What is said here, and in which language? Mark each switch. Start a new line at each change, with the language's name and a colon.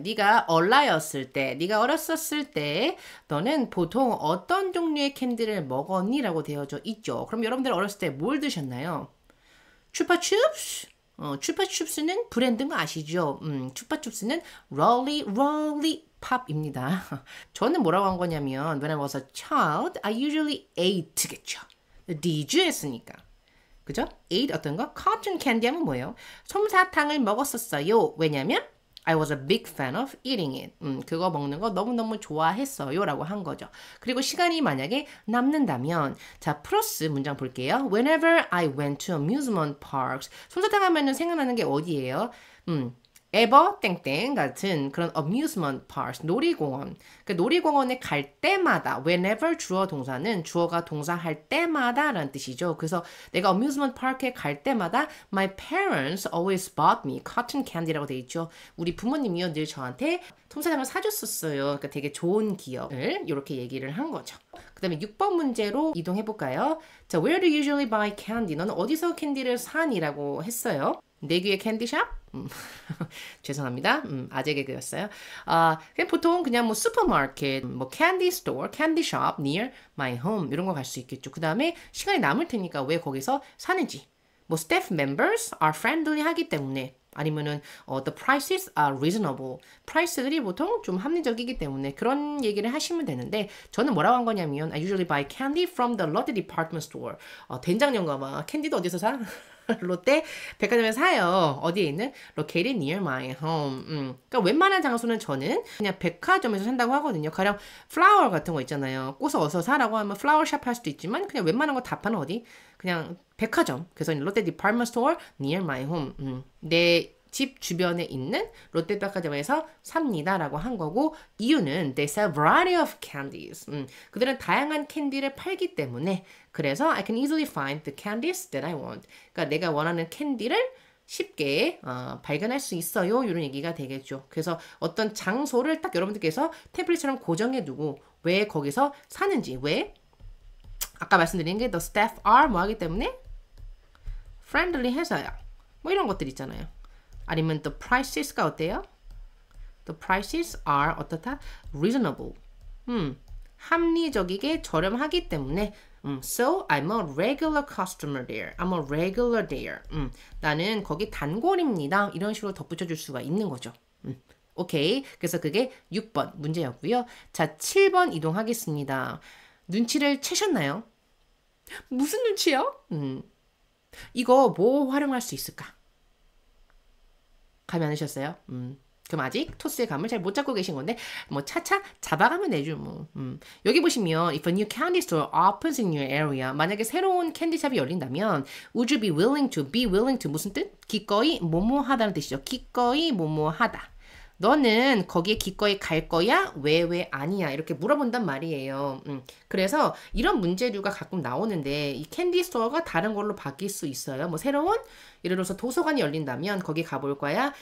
Korean: 네가 얼라였을 때, 네가 어렸었을 때 너는 보통 어떤 종류의 캔디를 먹었니? 라고 되어져 있죠. 그럼 여러분들 어렸을 때 뭘 드셨나요? 추파춥스? 추파춥스는 브랜드인 거 아시죠? 추파춥스는 롤리팝입니다. 저는 뭐라고 한 거냐면
English: When I was a child, I usually ate겠죠. Did you
Korean: 했으니까. 그죠? ate 어떤 거? cotton candy 하면 뭐예요? 솜사탕을 먹었었어요. 왜냐면
English: I was a big fan of eating it.
Korean: 그거 먹는 거 너무너무 좋아했어요. 라고 한 거죠. 그리고 시간이 만약에 남는다면 자, 플러스 문장 볼게요.
English: Whenever I went to amusement parks.
Korean: 솜사탕 하면은 생각나는 게 어디예요? ever 땡땡 같은 그런 amusement parks, 놀이공원. 그 놀이공원에 갈 때마다 whenever 주어 동사는 주어가 동사할 때마다 라는 뜻이죠. 그래서 내가
English: amusement park에
Korean: 갈 때마다
English: my parents always bought me cotton candy라고
Korean: 돼 있죠. 우리 부모님이요 늘 저한테 솜사탕을 사줬었어요. 그러니까 되게 좋은 기억을 이렇게 얘기를 한 거죠. 그 다음에 6번 문제로 이동해 볼까요? 자,
English: where do you usually buy candy?
Korean: 너는 어디서 캔디를 사니? 라고 했어요. 내 귀에 캔디샵? 죄송합니다. 아재 개그였어요. 그냥 보통 그냥 뭐 슈퍼마켓, 뭐 캔디 스토어, 캔디샵
English: near my home
Korean: 이런 거 갈 수 있겠죠. 그 다음에 시간이 남을 테니까 왜 거기서 사는지.
English: 뭐 staff members are friendly
Korean: 하기 때문에 아니면은
English: the prices are reasonable.
Korean: 프라이스들이 보통 좀 합리적이기 때문에 그런 얘기를 하시면 되는데 저는 뭐라고 한 거냐면
English: I usually buy candy from the Lotte department store.
Korean: 된장 영감아 캔디도 어디서 사? 롯데 백화점에 사요. 어디에 있는?
English: Located near my home.
Korean: 그러니까 웬만한 장소는 저는 그냥 백화점에서 산다고 하거든요. 가령 플라워 같은 거 있잖아요. 꽃을 어디서 사라고 하면 플라워샵 할 수도 있지만 그냥 웬만한 거 다 파는 어디? 그냥 백화점. 그래서 롯데 디파트먼트 스토어
English: near my home.
Korean: 내 집 주변에 있는 롯데 백화점에서 삽니다라고 한 거고 이유는
English: they sell variety of candies.
Korean: 그들은 다양한 캔디를 팔기 때문에 그래서
English: I can easily find the candies that I want.
Korean: 그러니까 내가 원하는 캔디를 쉽게 발견할 수 있어요. 이런 얘기가 되겠죠. 그래서 어떤 장소를 딱 여러분들께서 템플릿처럼 고정해 두고 왜 거기서 사는지 왜 아까 말씀드린 게
English: the staff are
Korean: 뭐 하기 때문에 friendly 해서요. 뭐 이런 것들 있잖아요. 아니면 the prices가 어때요?
English: The prices are
Korean: 어떻다?
English: reasonable.
Korean: 합리적이게 저렴하기 때문에
English: So I'm a regular customer there. I'm a regular there.
Korean: 나는 거기 단골입니다. 이런 식으로 덧붙여 줄 수가 있는 거죠. 오케이. 그래서 그게 6번 문제였고요. 자, 7번 이동하겠습니다. 눈치를 채셨나요? 무슨 눈치요? 이거 뭐 활용할 수 있을까? 감이 안 오셨어요? 그럼 아직 토스의 감을 잘 못 잡고 계신 건데 뭐 차차 잡아가면 되죠 뭐. 여기 보시면
English: if a new candy store opens in your area
Korean: 만약에 새로운 캔디샵이 열린다면
English: would you be willing to
Korean: 무슨 뜻? 기꺼이 뭐뭐하다는 뜻이죠. 기꺼이 뭐뭐하다. 너는 거기에 기꺼이 갈 거야? 왜 아니야? 이렇게 물어본단 말이에요. 그래서 이런 문제류가 가끔 나오는데 이 캔디 스토어가 다른 걸로 바뀔 수 있어요. 뭐 새로운 예를 들어서 도서관이 열린다면 거기 가볼 거야?